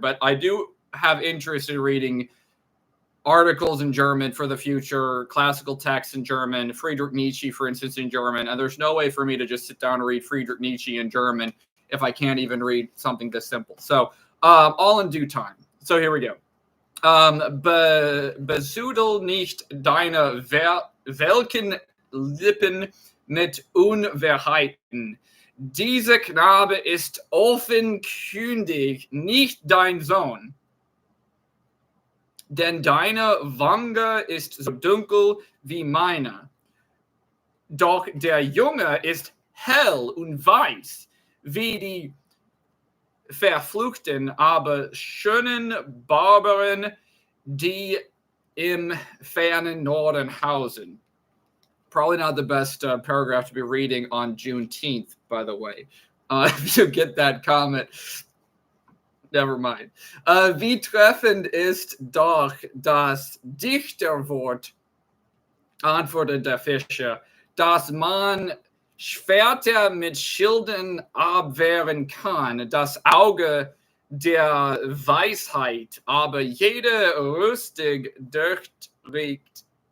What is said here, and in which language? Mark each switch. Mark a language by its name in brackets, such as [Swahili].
[English] But I do have interest in reading articles in German for the future, classical texts in German, Friedrich Nietzsche, for instance, in German. And there's no way for me to just sit down and read Friedrich Nietzsche in German if I can't even read something this simple. So all in due time. So here we go. [German] Besudel nicht deine welken Lippen mit Unwahrheiten. Dieser Knabe ist offenkundig nicht dein Sohn. Denn deine Wange ist so dunkel wie meine. Doch der Junge ist hell und weiß, wie die verfluchten, aber schönen Barbaren, die im fernen Norden hausen. [English] Probably not the best paragraph to be reading on Juneteenth, by the way. If you get that comment, never mind. [German] Wie treffend ist doch das Dichterwort, antwortete der Fischer, dass man Schwerter mit Schilden abwehren kann. Das Auge der Weisheit, aber jeder rüstig durchdrückt.